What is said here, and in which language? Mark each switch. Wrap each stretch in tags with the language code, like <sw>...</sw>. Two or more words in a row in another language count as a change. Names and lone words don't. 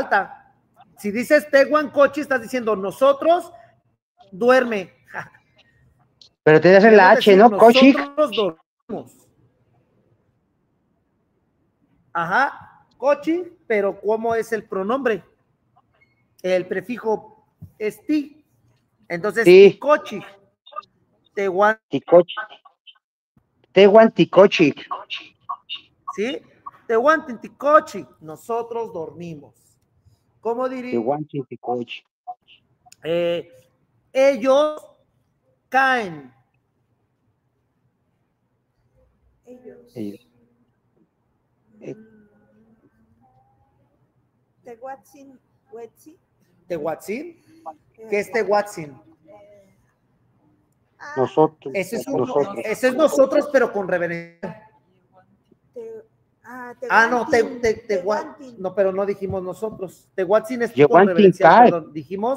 <es>Si dices Tehuancochi, estás diciendo nosotros duerme. Pero te hacen la Queremos H, decir, ¿no? Koshik. nosotros dormimos. Ajá, kochi, pero ¿cómo es el pronombre? El prefijo es ti. Entonces, Sí.</es> <nah>tikochi. Tehuan, Tikochi. Tehuan Tikochik. ¿sí? Tehuantin tikochi.</nah> <es>Nosotros dormimos. ¿Cómo diría?</es> <nah>Tehuan Tikochi.</nah> <es>Ellos caen. Ellos.</es> <nah>Tehuatzin, Huetzi.</nah> <es>¿Tehuatzin? ¿Qué es Tehuatzin? Nosotros. Ese es, Nosotros. ese es nosotros, pero con reverencia. No, Tehuantin. no, pero no dijimos nosotros. Tehuatzin es con Yehuantin reverencia, Kai. perdón. Dijimos.</es>